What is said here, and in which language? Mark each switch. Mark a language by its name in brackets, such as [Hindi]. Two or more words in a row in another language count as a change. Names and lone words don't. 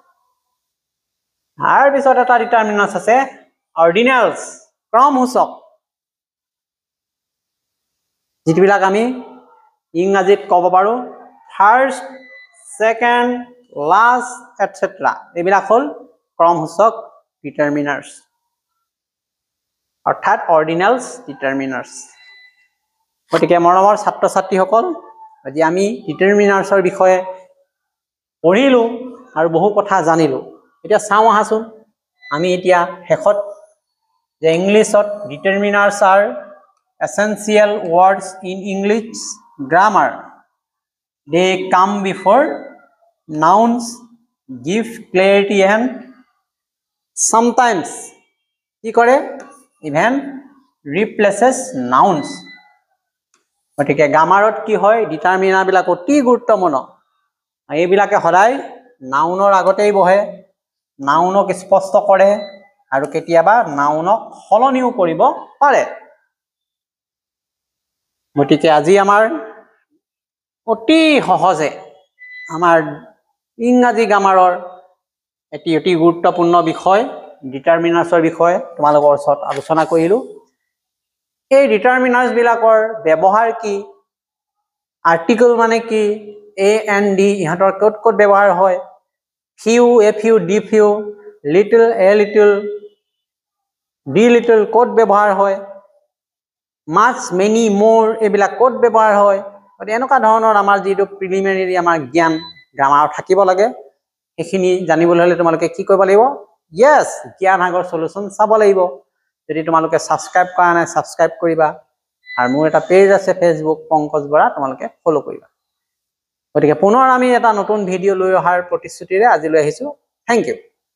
[Assamese] আর পিছত এটা determiners আছে ordinals ক্ৰমসূচক যিবিলাক আমি ইংৰাজীত কব পাৰো [English] first second last etc [Assamese] এইবিলাক হল ক্ৰমসূচক determiners অৰ্থাৎ ordinals determiners গতিকে মৰমৰ ছাত্ৰ ছাত্ৰীসকল আজি আমি ডিটাৰমিনাৰ্ছৰ বিষয়ে পঢ়িলো আৰু বহু কথা জানিলো এতিয়া চাও আহাচোন আমি এতিয়া হেকত যে ইংলিছত [English] determiners are essential words in English grammar they come before nouns give clarity and sometimes [Assamese] কি কৰে [English] even replaces nouns [Assamese] গতিকে গ্ৰামাৰত কি হয় ডিটাৰমিনাৰ বিলাক অতি গুৰুত্বপূৰ্ণ এইবিলাকে সদায় নাউনৰ আগতেই বহে নাউনক স্পষ্ট কৰে আৰু কেতিয়াবা নাউনক সলনিও কৰিব পাৰে গতিকে আজি আমাৰ অতি সহজে আমাৰ ইংৰাজী গ্ৰামাৰৰ এটি অতি গুৰুত্বপূৰ্ণ বিষয় ডিটাৰমিনাৰ্ছৰ বিষয়ে তোমালোকৰ ওচৰত আলোচনা কৰিলো এই ডিটাৰমিনাৰ্ছ বিলাকৰ ব্যৱহাৰ কি আৰ্টিকল মানে কি a [English] and d [Assamese] ইহঁতৰ ক'ত ক'ত ব্যৱহাৰ হয় [English] few a few d few little a little d little [Assamese] ক'ত ব্যৱহাৰ হয় [English] much many more [Assamese] এইবিলাক ক'ত ব্যৱহাৰ হয় গতিকে এনেকুৱা ধৰণৰ আমাৰ যিটো প্ৰিলিমিনাৰী আমাৰ জ্ঞান গ্ৰামাৰ থাকিব লাগে এখিনি জানিবলৈ হলে তোমালোকে কি কৰিব লাগিব yes জ্ঞান সাগৰ সলিউশন চাব লাগিব যদি তোমালোকে সাবস্ক্ৰাইব কৰা নাই সাবস্ক্ৰাইব কৰিবা আৰু মোৰ এটা পেজ আছে ফেসবুক পংকজ বৰা তোমালোকে ফলো কৰিবা গতিকে পুনৰ আমি এটা নতুন ভিডিও লৈ অহাৰ প্ৰতিশ্ৰুতিৰে আজি লৈ আহিছো [English] thank you